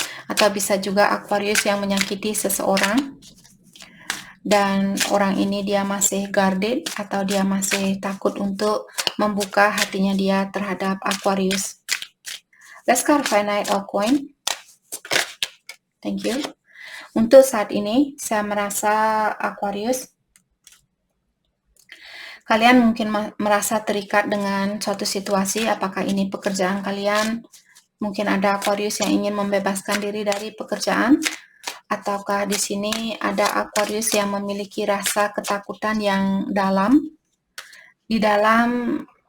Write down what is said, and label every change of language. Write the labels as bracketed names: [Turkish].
[Indonesian] Atau bisa juga Aquarius yang menyakiti seseorang dan orang ini dia masih guarded atau dia masih takut untuk membuka hatinya dia terhadap Aquarius. [English] Let's clarify Knight of Coin. Thank you. [Indonesian] Untuk saat ini saya merasa Aquarius, kalian mungkin merasa terikat dengan suatu situasi, apakah ini pekerjaan kalian, mungkin ada Aquarius yang ingin membebaskan diri dari pekerjaan, ataukah di sini ada Aquarius yang memiliki rasa ketakutan yang dalam di dalam